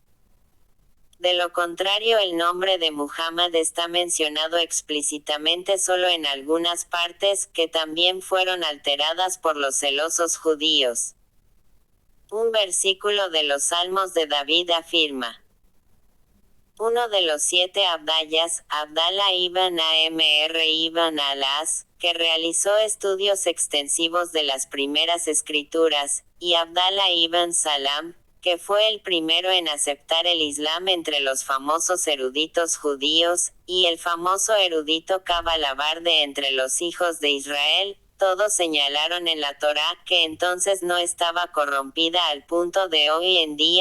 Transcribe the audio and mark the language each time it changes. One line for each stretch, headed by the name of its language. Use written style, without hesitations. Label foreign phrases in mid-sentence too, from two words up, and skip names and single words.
Spanish: De lo contrario, el nombre de Muhammad está mencionado explícitamente solo en algunas partes, que también fueron alteradas por los celosos judíos. Un versículo de los Salmos de David afirma: uno de los 7 Abdallas, Abdallah ibn Amr ibn al-As, que realizó estudios extensivos de las primeras escrituras, y Abdallah ibn Salam, que fue el primero en aceptar el Islam entre los famosos eruditos judíos, y el famoso erudito Kab-al-Abarde entre los hijos de Israel, todos señalaron en la Torá que entonces no estaba corrompida al punto de hoy en día.